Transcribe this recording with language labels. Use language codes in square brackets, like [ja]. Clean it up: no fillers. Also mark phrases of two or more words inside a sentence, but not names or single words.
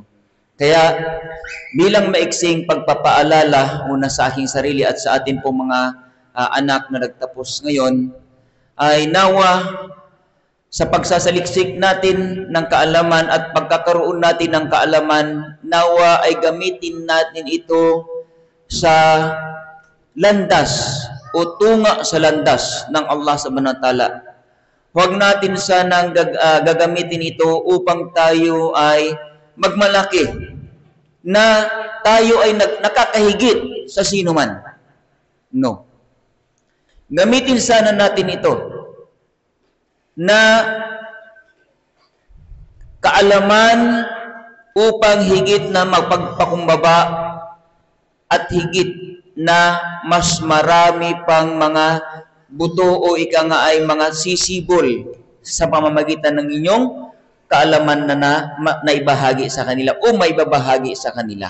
[tl] Kaya bilang maiksing pagpapaalala muna sa aking sarili at sa atin po mga anak na nagtapos ngayon, ay nawa sa pagsasaliksik natin ng kaalaman at pagkakaroon natin ng kaalaman, nawa ay gamitin natin ito sa landas o tunga sa landas ng Allah [ar] سبحانه وتعالى. [tl] Huwag natin sanang gagamitin ito upang tayo ay magmalaki na tayo ay nakakahigit sa sino man. No. Gamitin sana natin ito na kaalaman upang higit na magpagpakumbaba at higit na mas marami pang mga buto o ika nga ay mga sisibol sa pamamagitan ng inyong kaalaman na naibahagi sa kanila o maibabahagi sa kanila.